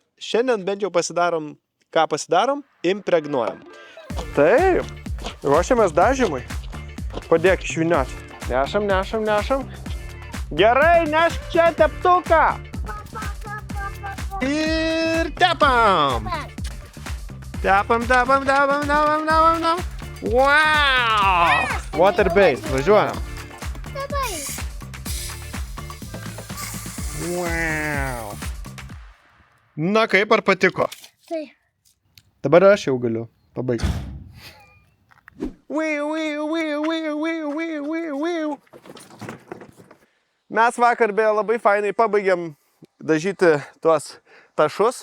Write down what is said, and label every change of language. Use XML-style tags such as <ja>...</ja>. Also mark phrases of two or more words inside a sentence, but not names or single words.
<lt>Šiandien bent jau pasidarom, ką pasidarom, impregnuojam. Taip, ruošiamės dažymui. Padėk išvynioti. Nešam. Gerai, nešk čia teptuką. Ir tepam. Tepam. Wow!</lt> <en>Water based,</en> <lt>važiuojam. Wow! Na kaip, ar patiko? Taip. Dabar aš jau galiu pabaigti. Mes vakar beje labai fainai pabaigėm dažyti tuos tašus.</lt>